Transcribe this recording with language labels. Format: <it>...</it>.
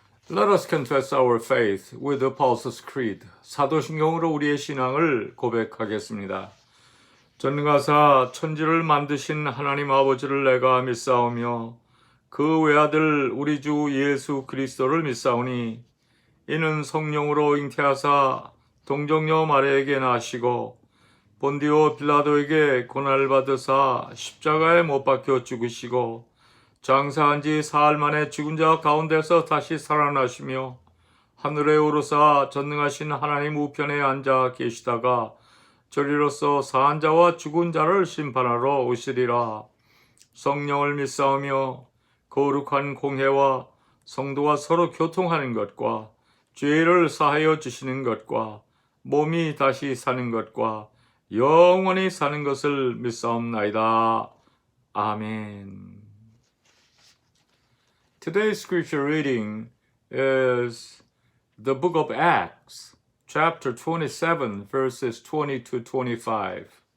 <en>Let us confess our faith with the Apostles' Creed.</en> <ko>사도신경으로 우리의 신앙을 고백하겠습니다. 전능하사 천지를 만드신 하나님 아버지를 내가 믿사오며 그 외아들 우리 주 예수 그리스도를 믿사오니 이는 성령으로 잉태하사 동정녀 마리아에게 나시고 본디오 빌라도에게 고난을 받으사 십자가에 못 박혀 죽으시고 장사한 지 사흘 만에 죽은 자 가운데서 다시 살아나시며 하늘에 오르사 전능하신 하나님 우편에 앉아 계시다가 저리로서 사한 자와 죽은 자를 심판하러 오시리라. 성령을 믿사오며 거룩한 공회와 성도가 서로 교통하는 것과 죄를 사하여 주시는 것과 몸이 다시 사는 것과 영원히 사는 것을 믿사옵나이다. 아멘.</ko> <en>Today's scripture reading is the book of Acts, chapter 27, verses 20 to 25.</en>